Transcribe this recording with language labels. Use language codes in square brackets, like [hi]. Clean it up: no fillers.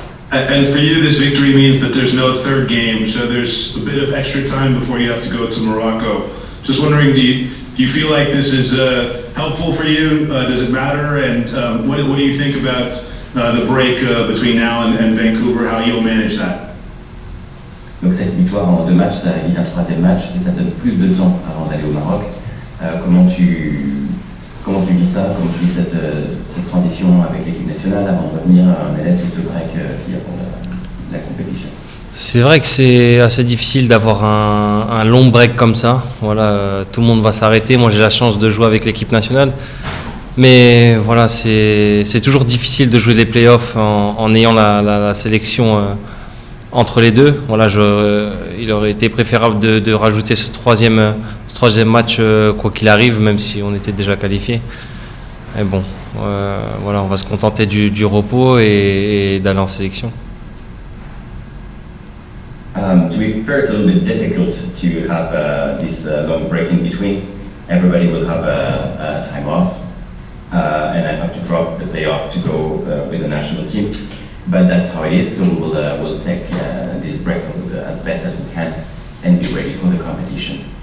[en] And for you, this victory means that there's no third game, so there's a bit of extra time before you have to go to Morocco. Just wondering, do you feel like this is helpful for you? Does it matter? And what do you think about the break between now and Vancouver, how you'll manage that? [fr] Donc cette victoire en 2 matchs, ça évite un 3e match et ça donne plus de temps avant d'aller au Maroc. Comment tu vis ça? Comment tu vis cette transition avec l'équipe nationale avant de revenir à MLS et ce break qu'il y a pour la compétition? C'est vrai que c'est assez difficile d'avoir un long break comme ça. Voilà, tout le monde va s'arrêter. Moi, j'ai la chance de jouer avec l'équipe nationale. Mais voilà, c'est toujours difficile de jouer les playoffs en ayant la sélection entre les deux. Voilà, il aurait été préférable de rajouter ce troisième match quoi qu'il arrive, même si on était déjà qualifié. Mais bon, voilà, on va se contenter du repos et d'aller en sélection. [en] To be fair, it's a little bit difficult to have this long break in between. Everybody will have a time off, and I have to drop the playoff to go with the national team. But that's how it is. So we'll take this break as best as we can and be ready for the competition.